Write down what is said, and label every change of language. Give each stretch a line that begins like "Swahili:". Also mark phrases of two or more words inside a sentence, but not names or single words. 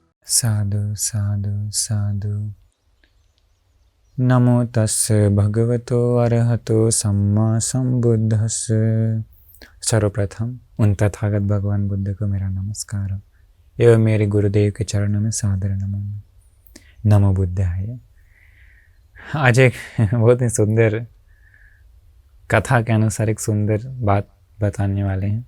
Pali: साधु साधु साधु। नमो तस्स भगवतो अरहतो सम्मा संबुद्धस्स।
Hindi: सर्वप्रथम उन तथागत भगवान बुद्ध को मेरा नमस्कार एवं मेरे गुरुदेव के चरणों में सादर नमन।
Pali: नमो बुद्धाय।
Hindi: आज एक बहुत ही सुंदर कथा के अनुसार एक सुंदर बात बताने वाले हैं।